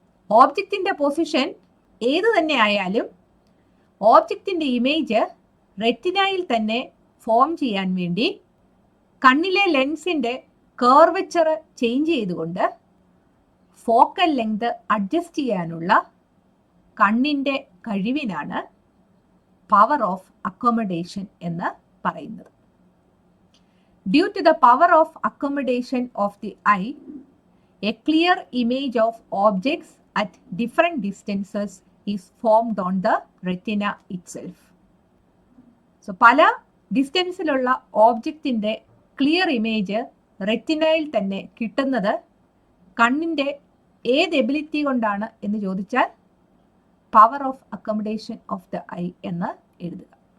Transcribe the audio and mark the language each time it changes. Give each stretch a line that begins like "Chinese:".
Malayalam: ഓബ്ജക്റ്റിന്റെ position ഏത് തന്നെ ആയാലും ഓബ്ജക്റ്റിന്റെ ഇമേജ് റെറ്റിനയിൽ തന്നെ ഫോം ചെയ്യാൻ വേണ്ടി കണ്ണിലെ ലെൻസിന്റെ കർവച്ചർ ചേഞ്ച് ചെയ്തുകൊണ്ട് ഫോക്കൽ ലെങ്ത് അഡ്ജസ്റ്റ് ചെയ്യാനുള്ള കണ്ണിന്റെ കഴിവിനാണ് പവർ ഓഫ് അക്കോമഡേഷൻ എന്ന് പറയുന്നത്.
English: Due to the power of accommodation of the eye, a clear image of objects at different distances is formed on the retina itself.
Malayalam: So പല ഡിസ്റ്റൻസിലുള്ള ഓബ്ജക്റ്റിന്റെ clear image റെറ്റിനയിൽ തന്നെ കിട്ടുന്നത് കണ്ണിന്റെ ഏത് ability കൊണ്ടാണ് എന്ന് ചോദിച്ചാൽ power of accommodation of the I എന്ന് എഴുതുക.